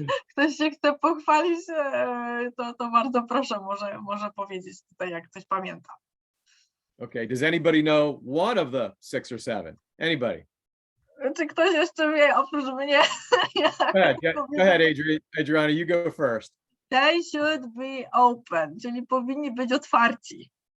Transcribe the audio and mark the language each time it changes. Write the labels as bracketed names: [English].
[Polish] Ktoś się chce pochwalić, to bardzo proszę, może powiedzieć tutaj, jak ktoś pamięta. [English] Okay, does anybody know one of the 6 or 7? Anybody? [Polish] Czy ktoś jeszcze wie, oprócz mnie? [English] Go ahead, Adriana, you go first. They should be open, [Polish] czyli powinni być otwarci.